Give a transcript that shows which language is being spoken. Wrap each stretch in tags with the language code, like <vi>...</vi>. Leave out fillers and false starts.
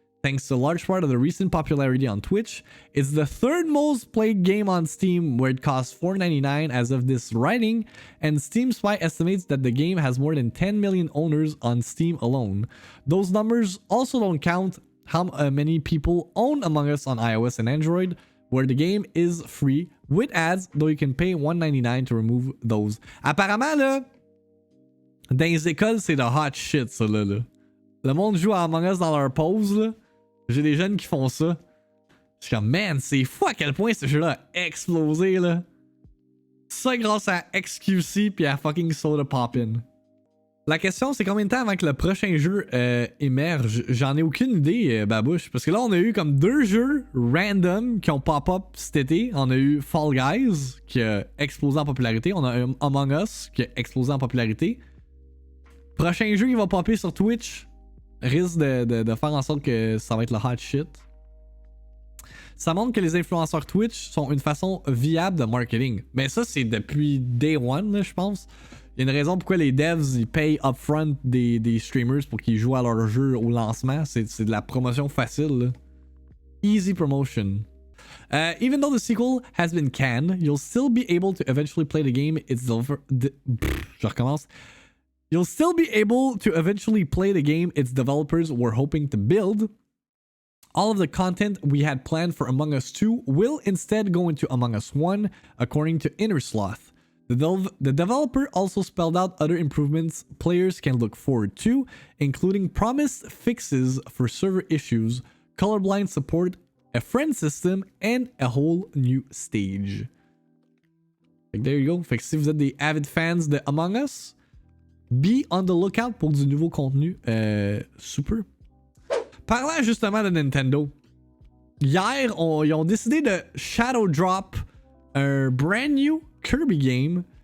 <en>Thanks to a large part of the recent popularity on Twitch, it's the 3rd most played game on Steam, where it costs $4.99 as of this writing, and Steam Spy estimates that the game has more than 10 million owners on Steam alone. Those numbers also don't count how many people own Among Us on iOS and Android, where the game is free with ads, though you can pay $1.99 to remove those.</en> <fr>Apparemment, là, dans les écoles, c'est</fr> <en>the hot shit,</en> <fr>ça, là. Le monde joue à Among Us dans leur pause, là. J'ai des jeunes qui font ça. Je suis comme, man, c'est fou à quel point ce jeu-là a explosé, là. Ça grâce à XQC puis à fucking Soda Poppin'. La question, c'est combien de temps avant que le prochain jeu émerge? J'en ai aucune idée, Babouche. Parce que là, on a eu comme 2 jeux random qui ont pop-up cet été. On a eu Fall Guys, qui a explosé en popularité. On a eu Among Us, qui a explosé en popularité. Prochain jeu qui va popper sur Twitch risque de faire en sorte que ça va être le</fr> <en>hot shit.</en> <fr>Ça montre que les influenceurs Twitch sont une façon viable de marketing. Mais ça, c'est depuis day one, là, je pense. Il y a une raison pourquoi les devs ils payent upfront des streamers pour qu'ils jouent à leur jeu au lancement. C'est de la promotion facile.</fr> <en>Là. Easy promotion. Even though the sequel has been canned, you'll still be able to eventually play the game</en> <fr>je recommence.</fr> <en>You'll still be able to eventually play the game its developers were hoping to build. All of the content we had planned for Among Us 2 will instead go into Among Us 1, according to Inner Sloth. The developer also spelled out other improvements players can look forward to, including promised fixes for server issues, colorblind support, a friend system, and a whole new stage.</en> <fr>Fait que</fr> <en>there you go.</en> <fr>Fait que si vous êtes des</fr> <en>avid fans</en> <fr>de Among Us,</fr> <en>be on the lookout</en> <fr>pour du nouveau contenu. Super. Parlant justement de Nintendo, hier, ils ont décidé de</fr> <en>shadow drop</en> <fr>un</fr> <en>brand new Kirby game.</en>